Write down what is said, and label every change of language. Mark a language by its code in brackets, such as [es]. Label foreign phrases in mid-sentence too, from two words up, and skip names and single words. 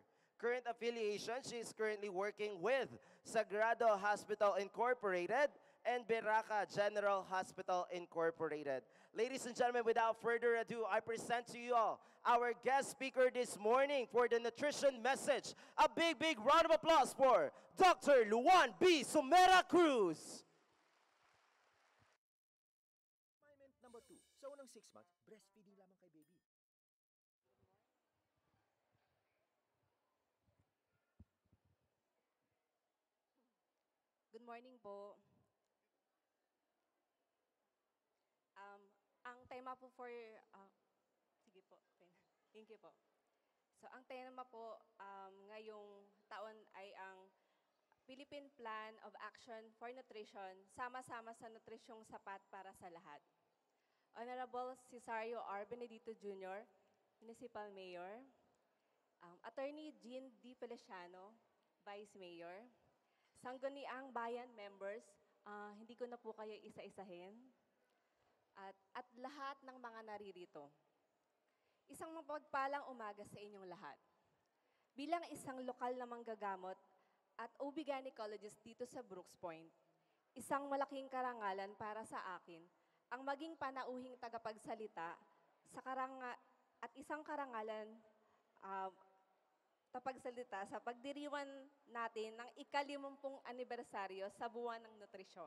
[en] Current affiliation, she is currently working with Sagrado Hospital Incorporated and Beraca General Hospital Incorporated. Ladies and gentlemen, without further ado, I present to you all our guest speaker this morning for the nutrition message. A big round of applause for Dr. Luan B. Sumera Cruz. Assignment number 2. [tl] Sa unang 6 months, breastfeeding lamang kay baby. [en] Good morning po. [tl] Ang tema po sige po, [en] thank you po. [tl] So ang tema po ngayong taon ay ang Philippine Plan of Action for Nutrition, sama-sama sa nutrisyong sapat para sa lahat. [en] Honorable Cesario R. Benedito Jr., Municipal Mayor, Attorney Jean D. Feliciano, Vice Mayor, Sangguniang Bayan members, [tl] hindi ko na po kayo isa-isahin, at lahat ng mga naririto. Isang mapagpalang umaga sa inyong lahat. Bilang isang lokal na manggagamot at [en] OB gynecologist [tl] dito sa Brooks Point, isang malaking karangalan para sa akin ang maging panauhing tagapagsalita at isang karangalan tapagsalita sa pagdiriwan natin ng ika-50 anibersaryo sa buwan ng nutrisyon.